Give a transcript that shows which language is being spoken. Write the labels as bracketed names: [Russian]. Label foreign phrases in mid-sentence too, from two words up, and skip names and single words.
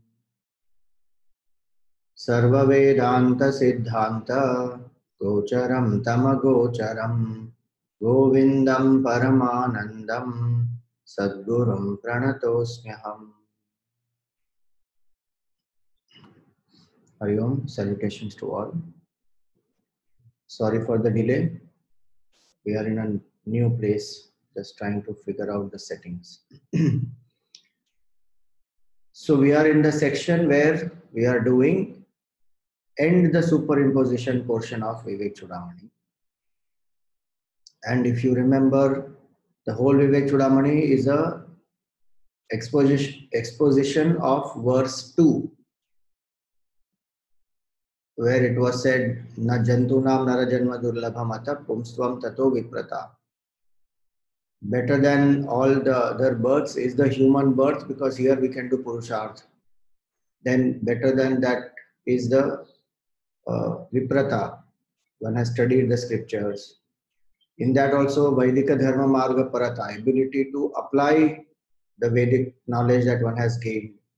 [Sanskrit] सर्ववेदान्तसिद्धान्त गोचरं तमगोचरं गोविन्दं परमानन्दं सद्गुरुं प्रणतोऽस्म्यहम्। हरि ओम्, [English] salutations to all. Sorry for the delay. We are in a new place, just trying to figure out the settings. So we are in the section where we are doing end the superimposition portion of Vivek Chudamani. And if you remember, the whole Vivek Chudamani is a exposition of verse 2, where it was said, [Sanskrit] न जन्तूनां नरजन्म दुर्लभम् अतः पुंस्त्वं ततो विप्रता. [English] Better than all the other births is the human birth, because here we can do Purusharth. Then better than that is the Viprata. One has studied the scriptures. In that also [Sanskrit] वैदिक धर्म मार्ग परता, [English] ability to apply the Vedic knowledge that one has gained.